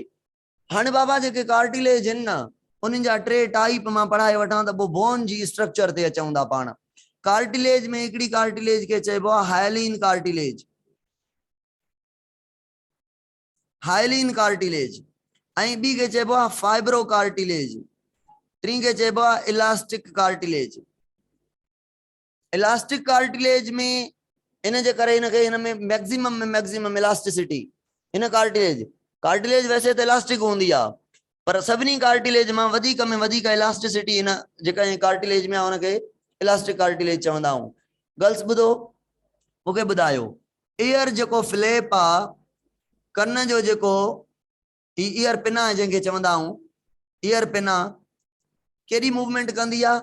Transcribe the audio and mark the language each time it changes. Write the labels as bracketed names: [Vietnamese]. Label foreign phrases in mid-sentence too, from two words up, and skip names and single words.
[Sindhi] हाणे बाबा जेके कार्टिलेज आहिनि न, उन्हनि जा टे टाइप मां पढ़ाए वठां त पोइ बोन जी स्ट्रक्चर ते अचूं था पाण। कार्टिलेज में हिकिड़ी कार्टिलेज के चइबो आहे [English] hyaline cartilage, hyaline cartilage, [Sindhi] ऐं ॿी खे चइबो आहे [English] fibro cartilage, [Sindhi] टी खे चइबो आहे [English] elastic cartilage. elastic cartilage [Sindhi] में इन जे करे इनखे इन में [English] maximum elasticity, [Sindhi] इन कार्टिलेज वैसे तो इलास्टिक होंदी आहे, पर सभिनी कार्टिलेज मां वधीक में वधीक इलास्टिसिटी इन जेका कार्टिलेज में आहे उनखे [English] elastic cartilage [Sindhi] चवंदा आहियूं। गर्ल्स ॿुधो, मूंखे ॿुधायो, ईयर जेको फ्लैप आहे, कन जो जेको [English] ear pin [Sindhi] आहे जंहिंखे चवंदा आहियूं [English] ear pin, [Sindhi] केॾी मूवमेंट कंदी आहे?